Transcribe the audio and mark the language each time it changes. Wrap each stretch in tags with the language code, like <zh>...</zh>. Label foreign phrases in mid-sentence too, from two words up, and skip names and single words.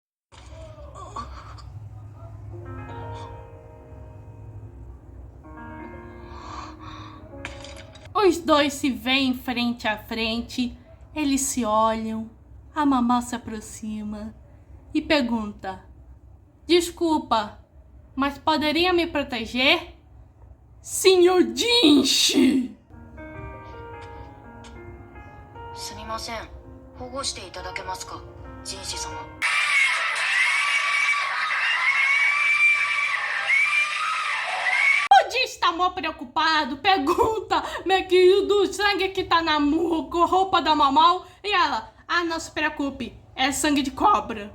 <pt>Os dois se veem frente a frente. Eles se olham. A Mamão se aproxima e pergunta: desculpa, mas poderia me proteger? Senhor Jinshi!</pt> <ja>すみません。保護していただけますか、ジンシ様。</ja> <pt>O Jinshi tá mó preocupado, pergunta meio que do sangue que tá na roupa da Mamão. E ela: não se preocupe, é sangue de cobra.</pt>